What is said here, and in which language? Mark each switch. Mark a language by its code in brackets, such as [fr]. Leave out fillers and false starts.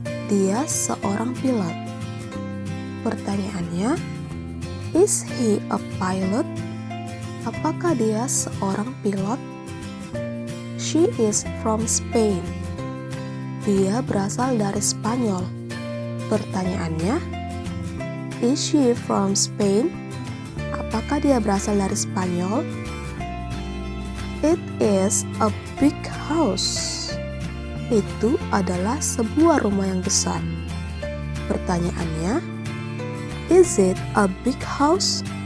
[id] Dia seorang pilot. Pertanyaannya, [en] is he a pilot? [id] Apakah dia seorang pilot? [en] She is from Spain. [id] Dia berasal dari Spanyol. [en] Pertanyaannya, is she from Spain? [id] Apakah dia berasal dari Spanyol? [en] It is a big house. [id] Itu adalah sebuah rumah yang besar. Pertanyaannya, [en] is it a big house?